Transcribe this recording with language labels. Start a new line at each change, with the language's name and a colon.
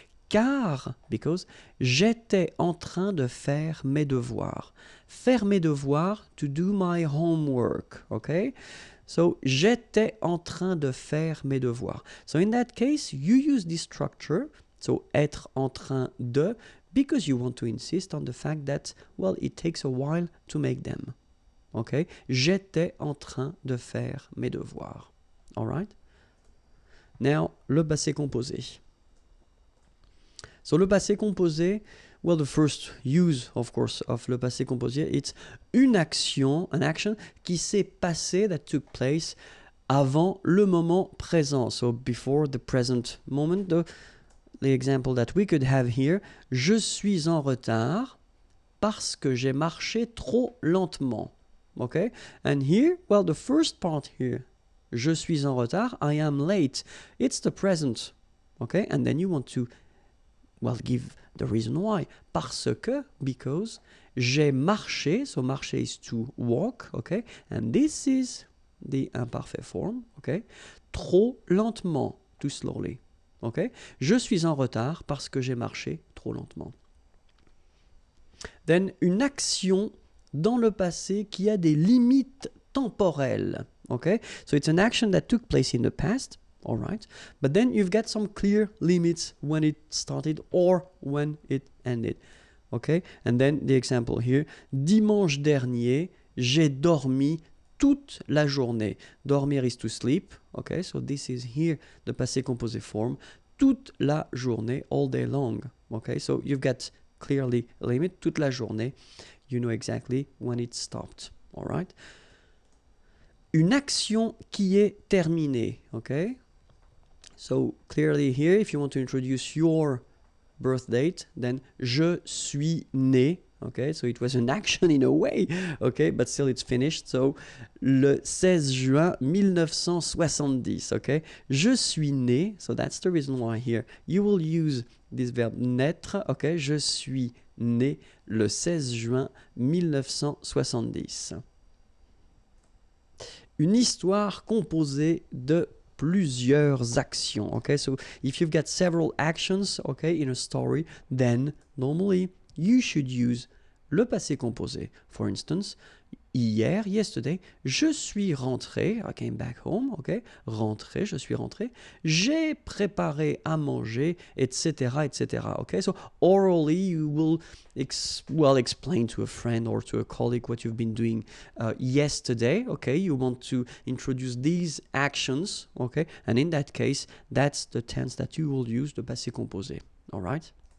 French: Car,
English: because,
French: j'étais en train de faire mes devoirs. Faire mes devoirs,
English: to do my homework, okay?
French: So, j'étais en train de faire mes devoirs.
English: So, in that case, you use this structure,
French: so être en train de,
English: because you want to insist on the fact that, well, it takes a while to make them. Okay?
French: J'étais en train de faire mes devoirs.
English: All right? Now, le passé composé. So, le passé composé, well, the first use, of course, of le passé composé, it's
French: une action,
English: an action
French: qui s'est passée,
English: that took place
French: avant le moment présent.
English: So, before the present moment, the example that we could have here,
French: je suis en retard parce que j'ai marché trop lentement.
English: Okay? And here, well, the first part here,
French: je suis en retard,
English: I am late. It's the present. Okay? And then you want to, well, give the reason why.
French: Parce que,
English: because,
French: j'ai marché,
English: so marcher is to walk, okay? And this is the imparfait form, okay?
French: Trop lentement,
English: too slowly, okay?
French: Je suis en retard parce que j'ai marché trop lentement. Then, une action dans le passé qui a des limites temporelles,
English: okay? So it's an action that took place in the past, all right? But then you've got some clear limits when it started or when it ended, okay? And then the example here,
French: dimanche dernier, j'ai dormi toute la journée.
English: Dormir is to sleep, okay? So this is here the passé composé form.
French: Toute la journée,
English: all day long, okay? So you've got clearly a limit, toute la journée. You know exactly when it stopped, all right?
French: Une action qui est terminée, okay?
English: So clearly here, if you want to introduce your birth date, then
French: je suis né,
English: okay? So it was an action in a way, okay? But still it's finished. So
French: le 16 juin 1970,
English: okay?
French: Je suis né,
English: so that's the reason why here you will use this verb naître, okay?
French: Je suis né le 16 juin 1970. Une histoire composée de plusieurs actions, okay?
English: So if you've got several actions, okay, in a story, then normally you should use le passé composé. For instance,
French: hier,
English: yesterday,
French: je suis rentré,
English: I came back home, okay? Rentré,
French: je suis rentré. J'ai préparé à manger, etc., etc.,
English: okay? So orally, you will explain to a friend or to a colleague what you've been doing yesterday, okay? You want to introduce these actions, okay? And in that case, that's the tense that you will use, the passé composé, all right?